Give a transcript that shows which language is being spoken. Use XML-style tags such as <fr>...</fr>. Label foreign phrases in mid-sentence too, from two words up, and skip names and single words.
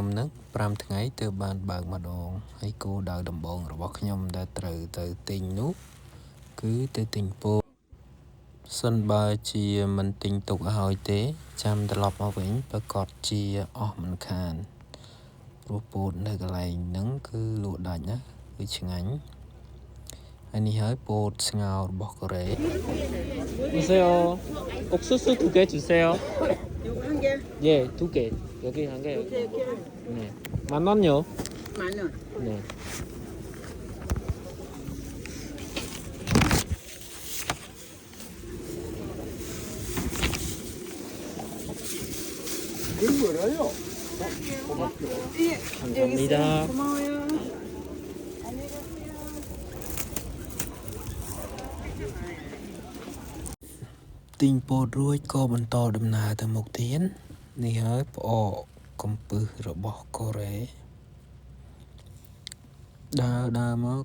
<km>ហ្នឹង5ថ្ងៃទើបបានបើកម្ដងហើយគោលដៅដំបូងរបស់ខ្ញុំដែលត្រូវទៅទិញនោះគឺទៅទិញពោតសិនបើជាមិនទិញទុកឲ្យហើយទេចាំត្រឡប់មកវិញប្រកាសជាអស់មិនខានព្រោះពោតនៅកន្លែងហ្នឹងគឺលក់ដាច់ណាគឺឆ្ងាញ់ហើយនេះហើយពោតស្ងោររបស់កូរ៉េ</km> <ko>보세요. 옥수수 2개 주세요. 요거 한 개? 예, 2개. 여기 한 개. 이렇게 네. 10,000원요? 10,000원. 네. 감사합니다. 고마워요.</ko> <km>ទិញពោតរួចក៏បន្តដំណើរទៅមុខទៀតនេះហើយផ្អកកំពឹសរបស់កូរ៉េដើរមក</km>